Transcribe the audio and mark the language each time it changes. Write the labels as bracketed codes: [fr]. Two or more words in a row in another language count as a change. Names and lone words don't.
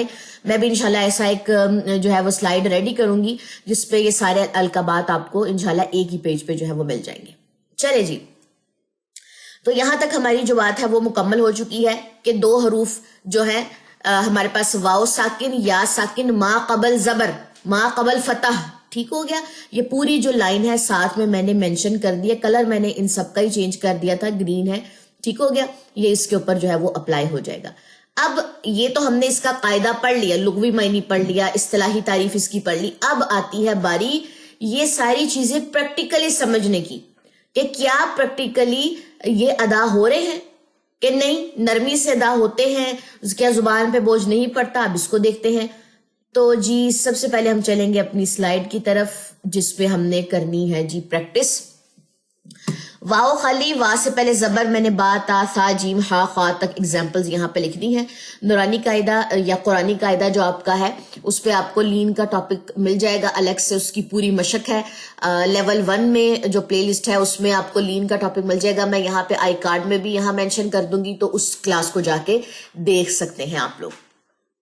[ur] میں بھی انشاءاللہ ایسا ایک جو ہے وہ [en] slide ready [ur] کروں گی جس پہ یہ سارے القابات آپ کو انشاءاللہ ایک ہی پیج پہ جو ہے وہ مل جائیں گے. چلے جی، تو یہاں تک ہماری جو بات ہے وہ مکمل ہو چکی ہے کہ 2 حروف جو ہے ہمارے پاس واؤ ساکن، یا ساکن، ما قبل زبر، ما قبل فتح. ٹھیک ہو گیا. یہ پوری جو لائن ہے ساتھ میں نے مینشن کر دیا، کلر میں نے ان سب کا ہی چینج کر دیا تھا، گرین ہے. ٹھیک ہو گیا. یہ اس کے اوپر جو ہے وہ اپلائی ہو جائے گا. اب یہ تو ہم نے اس کا قاعدہ پڑھ لیا، لغوی معنی پڑھ لیا، اصطلاحی تعریف اس کی پڑھ لی. اب آتی ہے باری یہ ساری چیزیں پریکٹیکلی سمجھنے کی، کہ کیا پریکٹیکلی یہ ادا ہو رہے ہیں کہ نہیں، نرمی سے ادا ہوتے ہیں، کیا زبان پہ بوجھ نہیں پڑتا. اب اس کو دیکھتے ہیں. تو جی سب سے پہلے ہم چلیں گے اپنی سلائیڈ کی طرف، جس پہ ہم نے کرنی ہے جی پریکٹس. واؤ خالی، وا سے پہلے زبر، میں نے با تا ثا جیم ہا خا تک ایگزامپلز یہاں پہ لکھ دی ہیں. نورانی قاعدہ یا قرآنی قاعدہ جو آپ کا ہے اس پہ آپ کو لین کا ٹاپک مل جائے گا الگ سے، اس کی پوری مشق ہے. لیول 1 میں جو [en] play list [ur] ہے اس میں آپ کو لین کا ٹاپک مل جائے گا. میں یہاں پہ آئی کارڈ میں بھی یہاں مینشن کر دوں گی، تو اس کلاس کو جا کے دیکھ سکتے ہیں آپ لوگ.